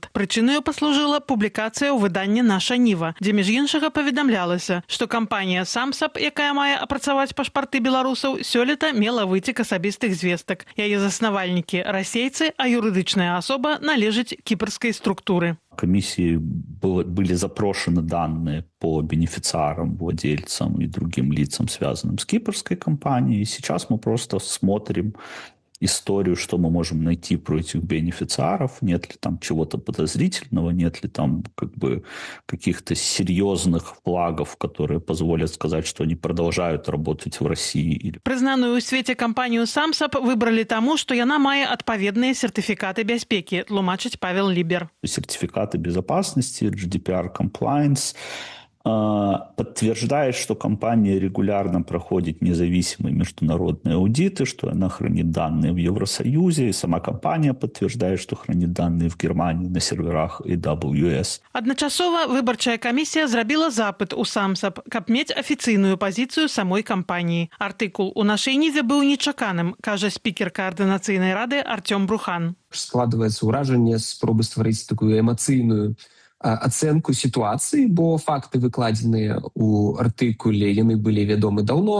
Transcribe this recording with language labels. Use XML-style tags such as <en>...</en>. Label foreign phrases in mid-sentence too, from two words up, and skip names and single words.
<be>Прычынаю паслужыла публікацыя ў выданні «Наша Ніва», дзе між іншага паведамлялася, што кампанія «Самсап», якая мае апрацаваць пашпарты беларусаў, сёлета мела выцек асабістых звестак. Яе заснавальнікі – расейцы, а юрыдычная асоба належыць кіпрскай структуры.</be> <ru>Комиссии были запрошены данные по бенефициарам, владельцам и другим лицам, связанным с кипрской компанией. И сейчас мы просто смотрим историю, что мы можем найти про этих бенефициаров, нет ли там чего-то подозрительного, нет ли там каких-то серьезных флагов, которые позволят сказать, что они продолжают работать в России.</ru> <be>Прызнаную ў свеце кампанію «Самсап» выбралі таму, што яна мае адпаведныя сертыфікаты бяспекі, тлумачыць Павел Лібер.</be> <ru>Сертификаты безопасности,</ru> <en>GDPR compliance</en> <ru>подтверждает, что компания регулярно проходит независимые международные аудиты, что она хранит данные в Евросоюзе, и сама компания подтверждает, что хранит данные в Германии на серверах AWS.</ru> <be>Адначасова выбарчая камісія зрабіла запыт у «Самсап», каб мець афіцыйную пазіцыю самой кампаніі. Артыкул у нашай ніве быў нечаканым, кажа спікер Каардынацыйнай рады Артём Брухан. Складваецца ўражанне спробы стварыць такую эмацыйную ацэнку сітуацыі, бо факты выкладзеныя ў артыкуле, яны былі вядомы даўно.</be>